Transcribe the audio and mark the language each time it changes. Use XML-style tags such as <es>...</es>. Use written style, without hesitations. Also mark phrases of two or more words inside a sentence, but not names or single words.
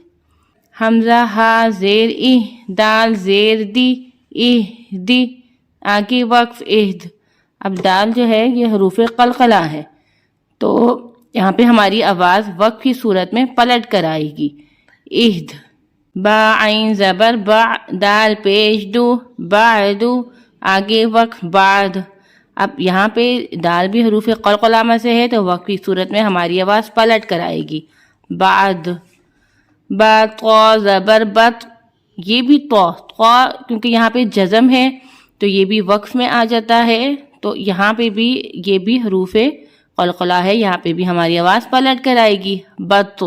<ur>حمزہ ہا زیر ای، دال زیر دی، دی، آگے وقف اہد۔ اب دال جو ہے یہ حروف قلقلہ ہے، تو یہاں پہ ہماری آواز وقف کی صورت میں پلٹ کر آئے گی، اہد۔ با عین زبر با، دال پیش دو، بعدو، آگے وقف بعد۔ اب یہاں پہ دال بھی حروف قلقلہ میں سے ہے تو وقف کی صورت میں ہماری آواز پلٹ کر آئے گی، بعد۔ با طا زبر بت، یہ بھی طا کیونکہ یہاں پہ جزم ہے تو یہ بھی وقف میں آ جاتا ہے، تو یہاں پہ بھی یہ بھی حروف قلقلہ ہے، یہاں پہ بھی ہماری آواز پلٹ کر آئے گی، بتو۔</ur>